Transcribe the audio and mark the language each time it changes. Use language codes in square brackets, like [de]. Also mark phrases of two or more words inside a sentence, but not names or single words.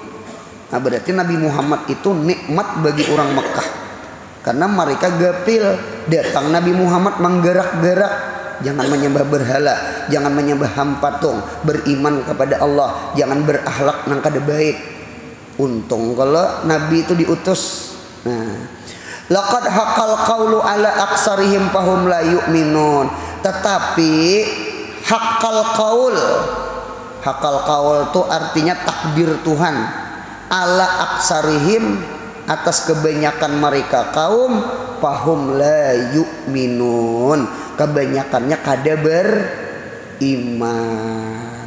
[id] Nah, berarti Nabi Muhammad itu nikmat bagi orang Mekah karena mereka gapil. Datang Nabi Muhammad menggerak-gerak, jangan menyembah berhala, jangan menyembah patung, beriman kepada Allah, jangan berakhlak [bjn] nang kada [id] baik. Untung kalau Nabi itu diutus. Nah, [ar] لقد حق القول على أكثرهم فهم لا يؤمنون. [id] Tetapi [ar] حق القول [id] itu artinya takdir Tuhan. [ar] على أكثرهم, [id] atas kebanyakan mereka kaum, [ar] فهم لا يؤمنون, [id] kebanyakannya kada beriman.